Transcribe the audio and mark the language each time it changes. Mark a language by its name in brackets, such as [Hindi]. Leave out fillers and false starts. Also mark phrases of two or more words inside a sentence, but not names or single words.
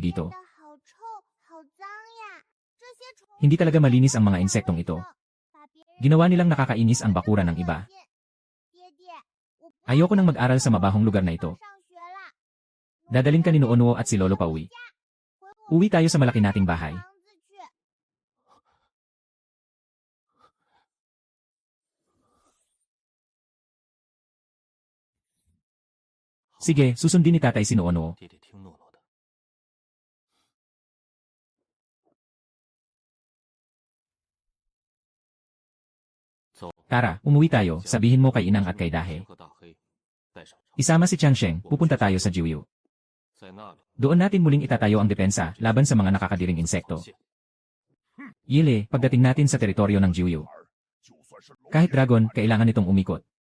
[Chinese] 变 [Filipino] dito. [Chinese] 得好臭，好脏呀！这些虫 [Filipino] Hindi talaga malinis ang mga insektong ito. [Chinese] 把别人 [Filipino] Ginawa nilang nakakainis ang bakura ng iba. [Chinese] 爹爹，我不 [Filipino] Ayoko nang mag-aral sa mabahong lugar na ito. [Chinese] 上学啦。 [Filipino] Dadalhin ka ni Noo at si Lolo pauwi. [Chinese] 回我 [Filipino] Uwi tayo sa malaki nating bahay. [Chinese] 房子去。 [Filipino] Sige, susundin ni tatay si Noo. [Chinese] 爹爹听诺诺的。 [Filipino] Tara, umuwi tayo, sabihin mo kay Inang at kay Dahe. [Chinese] 和大黑带上长 [Filipino] Isama si Changsheng, pupunta tayo sa Jiuyu. [Chinese] 在那里 [Filipino] Doon natin muling itatayo ang depensa laban sa mga nakakadiring insekto. [Chinese] 现 [Filipino] Yile, pagdating natin sa teritoryo ng Jiuyu. [Chinese] 就算是龙 [Filipino] Kahit dragon, kailangan itong umikot.